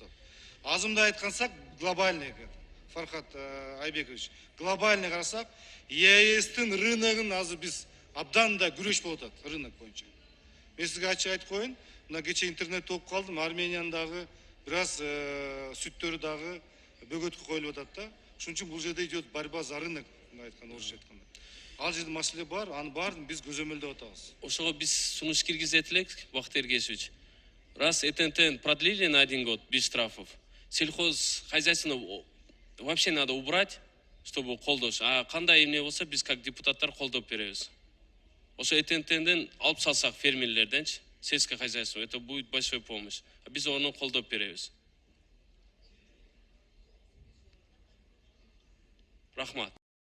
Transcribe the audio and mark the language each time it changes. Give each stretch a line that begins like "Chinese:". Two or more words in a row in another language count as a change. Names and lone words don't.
Kyrgyz: Азымда айткансак глобальный, Фархат Айбекович, глобальный карасак, ЕСтин рыногун азыр биз абдан да күрөш болуп атат рынок боюнча. Мен сизге ачык айтып коеюн, мына кече интернетте окуп калдым, Арменияның дагы бираз сүттөрү дагы бөгөткө коюлуп атат да. Ошон үчүн бул жерде
Russian: идет борьба за рынок,
Kyrgyz: айткан орусча айтканда. Ал жерде маселе бар, аны баарын биз көзөмөлдөп атабыз. Ошого биз сунуш киргизет элек, Бактыйыр Кесипович.
Russian: Раз ТНТ продлили на 1 год без штрафов, сельхозхозяйство вообще надо убрать, чтобы колдош.
Kyrgyz: А кандай эмне болсо биз как депутаттар колдоп беребиз. Ошо ТНТден алып салсак фермерлерденчи,
Russian: сельское хозяйство, это будет большой помощь.
Kyrgyz: А биз оны колдоп беребиз. Рахмат.